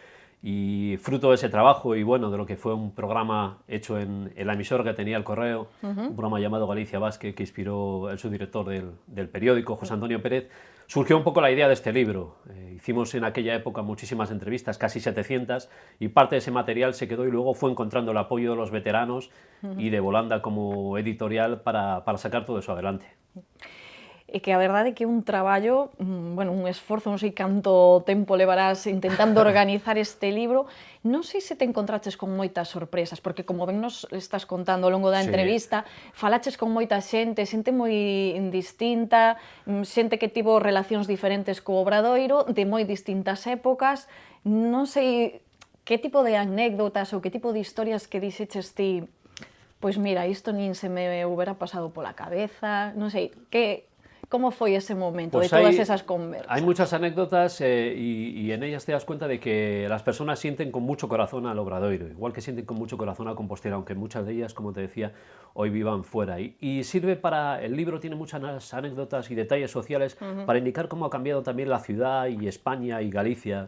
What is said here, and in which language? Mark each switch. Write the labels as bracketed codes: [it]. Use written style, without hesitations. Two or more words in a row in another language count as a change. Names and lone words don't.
[es] Y fruto de ese trabajo y bueno, de lo que fue un programa hecho en la emisora que tenía el Correo, un programa llamado Galicia Basque, que inspiró el subdirector del periódico, José Antonio Pérez, surgió un poco la idea de este libro. Hicimos en aquella época muchísimas entrevistas, casi 700, y parte de ese material se quedó y luego fue encontrando el apoyo de los veteranos y de Volanda como editorial para sacar todo eso adelante. [gl] E que a verdade é que un traballo, bueno, un esforzo, non sei canto tempo levarás intentando organizar este libro. Non sei se te encontraches con moitas sorpresas, porque como ben nos estás contando ao longo da entrevista, falaches con moita xente moi distinta, xente que tivo relacións diferentes co Obradoiro, de moi distintas épocas. Non sei que tipo de anécdotas ou que tipo de historias que dixeches ti, pois mira, isto nin se me hubiera pasado pola cabeza, non sei, [es] ¿cómo fue ese momento pues [gl] de todas esas conversas? [es] Hay muchas anécdotas y en ellas te das cuenta de que las personas sienten con mucho corazón al Obradoiro, igual que sienten con mucho corazón a Compostela, aunque muchas de ellas, como te decía, hoy vivan fuera. Y sirve para, el libro tiene muchas anécdotas y detalles sociales para indicar cómo ha cambiado también la ciudad y España y Galicia.